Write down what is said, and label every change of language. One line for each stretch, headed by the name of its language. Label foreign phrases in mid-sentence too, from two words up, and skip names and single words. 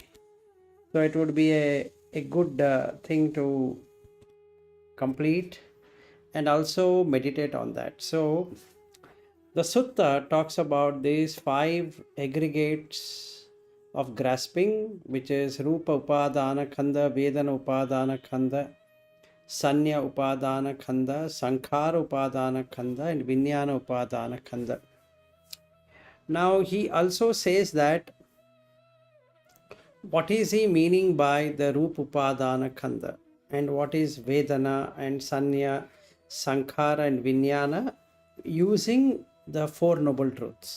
English: So it would be a good thing to complete and also meditate on that. So the sutta talks about these five aggregates of grasping, which is
Pali: Rupa Upadana Khanda, Vedana Upadana Khanda, Sanya Upadana Khanda, Sankhara Upadana Khanda,
English: and
Pali: Vinyana Upadana Khanda.
English: Now he also says that what is he meaning by the
Pali: Rupa Upadana Khanda,
English: and what is Vedana and Sanya, Sankhara and Vinyana, using the Four Noble Truths.